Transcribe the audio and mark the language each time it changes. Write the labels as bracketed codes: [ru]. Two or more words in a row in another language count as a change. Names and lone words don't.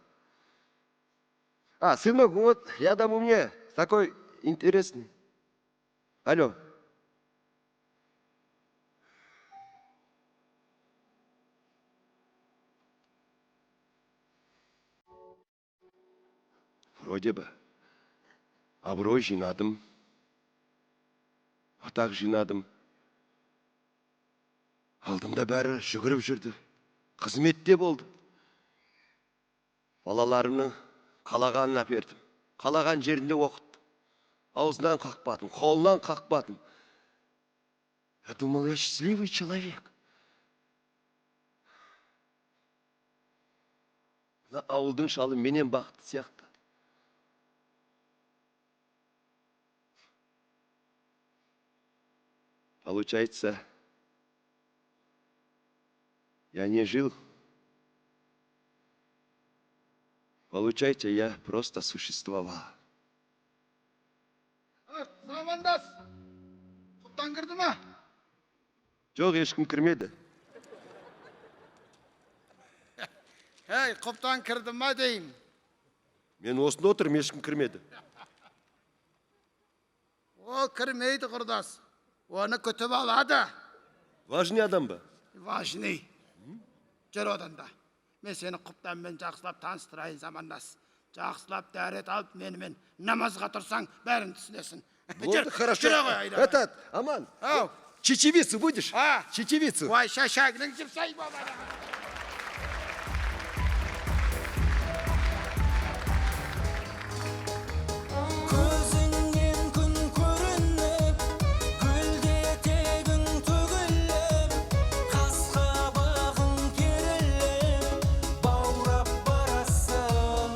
[ru] А, сынок, вот рядом у меня такой интересный. Алло. Вроде бы. [kk] Абырой жинадым. Атақ жинадым. Алдымда бәрі жүгіріп жүрді. Қызметте болды. Балаларымның қалағанын әпердім. Қалаған жерінде оқыттым. Аузынан қақпадым, қолынан қақпадым. [ru] Я думал, я счастливый человек. [kk] Ауылдың шалы менен бақытты сияқты. [ru] Получается, я не жил. Получается, я просто существовал. [kk] Замандас, құптан кірді ма? Жоқ, ешкім кірмеді. Ей, құптан кірді ма деймін. Мен осында отырмын, ешкім кірмеді. Ол кірмейді құрдас. Оны күтіп алады. Важный адам ба? Важный. Жүр оданда. Мен сені құптанмен жақсылап таныстырайын, Замандас. Жақсылап дәрет алып менімен намазға тұрсаң, бәрін түсінесің. [ru] Вот, хорошо. Этот, Аман, чечевицу будешь? Чечевицу. Ой, шашагның жіпсай бабада. [kk] Көзіңнен күн көрініп, гүлде тегін төгіліп, қасқа бағың керіліп, баурап барасың.